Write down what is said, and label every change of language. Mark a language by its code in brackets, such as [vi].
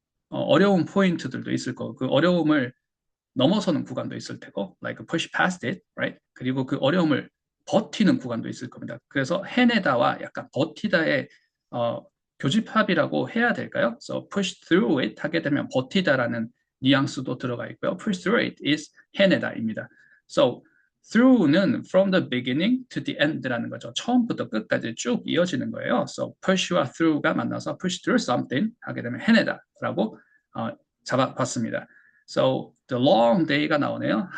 [ko] 어려운 포인트들도 있을 거고 그 어려움을 넘어서는 구간도 있을 테고 [en] like push past it, right? [ko] 그리고 그 어려움을 버티는 구간도 있을 겁니다. 그래서 해내다와 약간 버티다의 교집합이라고 해야 될까요? [en] So push through it [ko] 하게 되면 버티다라는 뉘앙스도 들어가 있고요. [en] push through it is [ko] 해내다입니다. [en] So through는 from the beginning to the end라는 거죠. [ko] 처음부터 끝까지 쭉 이어지는 거예요. So push와 through가 만나서 [en] push through something [ko] 하게 되면 해내다라고 잡아봤습니다. [en] So the long day가 [ko] 나오네요.